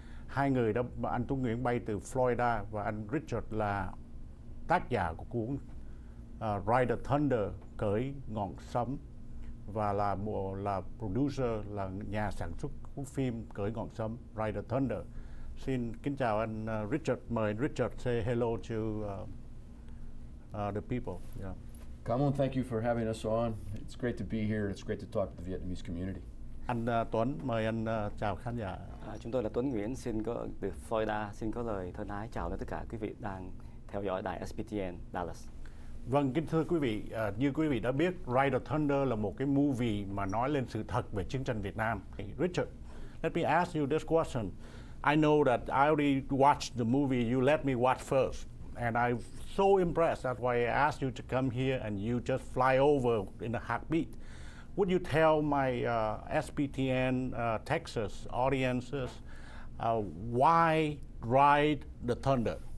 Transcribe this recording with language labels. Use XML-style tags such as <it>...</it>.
<vi>Hai người đó, anh Tuấn Nguyễn bay từ Florida và anh Richard là tác giả của cuốn Ride the Thunder, cưỡi ngọn sấm, và là producer, là nhà sản xuất của phim cưỡi ngọn sấm Ride the Thunder. Xin kính chào anh Richard. Mời anh</vi> <en>Richard say hello to the people. Yeah. Come on, thank you for having us on. It's great to be here. It's great to talk to the Vietnamese community.</en> <vi>Anh Tuấn, mời anh chào khán giả. Chúng tôi là Tuấn Nguyễn, xin có từ Florida, xin có lời thân ái chào đến tất cả quý vị đang theo dõi đài SPTN Dallas. Vâng, kính thưa quý vị, như quý vị đã biết, Ride the Thunder là một cái movie mà nói lên sự thật về chiến tranh Việt Nam.</vi> <en>Richard, let me ask you this question. I know that I already watched the movie you let me watch first, and I'm so impressed. That's why I asked you to come here, and you just fly over in a heartbeat. Would you tell my SPTN Texas audiences why Ride the Thunder?</en>